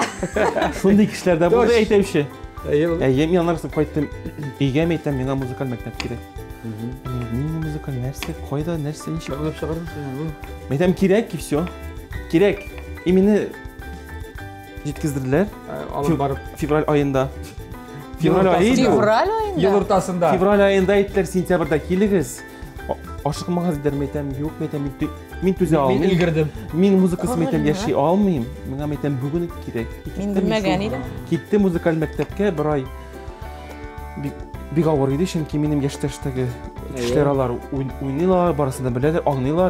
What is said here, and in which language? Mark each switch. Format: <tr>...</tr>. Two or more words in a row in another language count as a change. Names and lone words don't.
<tt>Шундый кешеләр дә булды әйтәүче. Әйе, мин аннан кайттым. Өйгә мәйтәм, миңа музыкаль мәктәп кирәк. Мин музыкаль нәрсә, кайда, нәрсә, ничек? Уйлап чыгардым. Мәйтәм, кирәк,</tt> <ru>и всё.</ru> <tt>Кирәк. И мине җиткездерделәр. Алып барып февраль ayında. Февраль ayında. Ел уртасында. Февраль ayında әйттеләр, сентябрьдә килегез. ашыкмагыз дидер мәйтәм, юк мәйтәм, мин түзә Мен алмыйм. өлгердем. Мин музыкасы мәйтәм яши алмыйм. Миңа мәйтәм бүген кирәк. Мин белмәгән идем. Китте музыкаль мәктәпкә бер ай. Бик авыр иде, чөнки минем яшьтәштәге кешеләр алар уйныйлар, барысын да беләләр, аңлыйлар.</tt>